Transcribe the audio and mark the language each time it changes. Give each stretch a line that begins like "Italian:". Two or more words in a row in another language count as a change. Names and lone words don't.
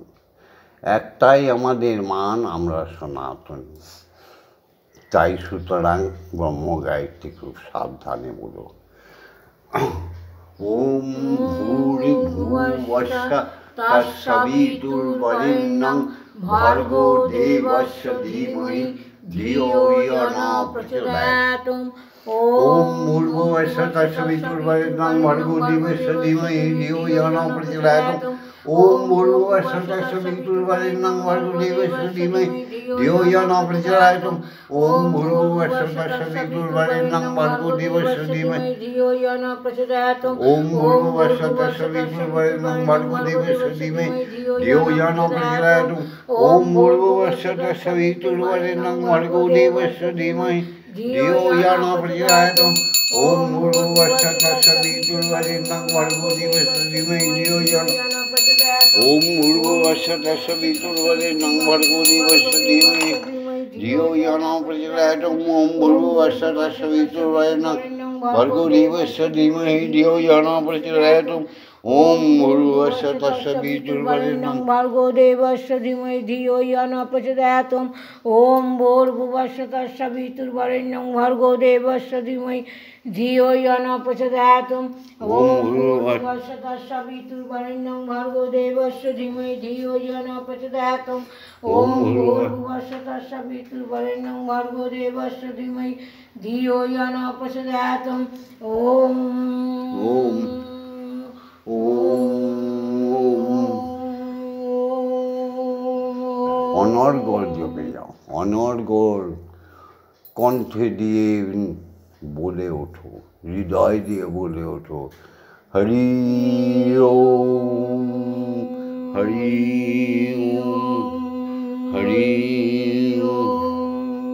Bangla: একটাই আমাদের মান, আমরা সনাতনী। তাই সুতরাং ব্রহ্ম গায়ত্রী খুব সাবধানে বলো।
Sanskrit: ওম ভূর্ভুবস্সুঃ তৎসবিতুর্বরেণ্যং ভর্গো দেবস্য ধীমহি ধিয়ো ইয়ো ন প্রচোদয়াৎ। ওম ভূর্ভুবস্সুঃ তৎসবিতুর্বরেণ্যং ভর্গো দেবস্য ধীমহি ধিয়ো ইয়ো ন প্রচোদয়াৎ। ওম ভূর্ভুবস্সুঃ তৎসবিতুর্বরেণ্যং ভর্গো দেবস্য ধীমহি ধিয়ো ইয়ো ন প্রচোদয়াৎ। ওম ভূর্ভুবস্সুঃ তৎসবিতুর্বরেণ্যং ভর্গো দেবস্য ধীমহি ধিয়ো ইয়ো ন প্রচোদয়াৎ। ওম ভূর্ভুবস্সুঃ তৎসবিতুর্বরেণ্যং ভর্গো দেবস্য ধীমহি ধিয়ো ইয়ো ন প্রচোদয়াৎ। ওম ভূর্ভুবস্সুঃ তৎসবিতুর্বরেণ্যং ভর্গো দেবস্য ধীমহি ধিয়ো ইয়ো ন প্রচোদয়াৎ। ওম ভূর্ভুবস্সুঃ তৎসবিতুর্বরেণ্যং ভর্গো দেবস্য ধীমহি ধিয়ো ইয়ো ন প্রচোদয়াৎ। ওম ভূর্ভুবস্সুঃ তৎসবিতুর্বরেণ্যং ভর্গো দেবস্য ধীমহি ধিয়ো ইয়ো ন প্রচোদয়াৎ। ওম ভূর্ভুবস্সুঃ তৎসবিতুর্বরেণ্যং ভর্গো দেবস্য ধীমহি ধিয়ো ইয়ো ন প্রচোদয়াৎ। ওম ভূর্ভুবস্সুঃ তৎসবিতুর্বরেণ্যং ভর্গো দেবস্য ধীমহি ধিয়ো ইয়ো ন প্রচোদয়াৎ। ওম ভূর্ভুবস্সুঃ তৎসবিতুর্বরেণ্যং ভর্গো দেবস্য ধীমহি ধিয়ো ইয়ো ন প্রচোদয়াৎ। ওম ভূর্ভুবস্সুঃ তৎসবিতুর্বরেণ্যং ভর্গো দেবস্য ধীমহি ধিয়ো ইয়ো ন প্রচোদয়াৎ। ওম ভূর্ভুবস্সুঃ তৎসবিতুর্বরেণ্যং ভর্গো দেবস্য ধীমহি ধিয়ো ইয়ো ন প্রচোদয়াৎ।
Bangla: ওম ওম অনর্গল জপে যাও, অনর্গল কণ্ঠে দিয়ে বলে ওঠো, হৃদয় দিয়ে বলে ওঠো, হরি ওম হরি ওম হরি ওম।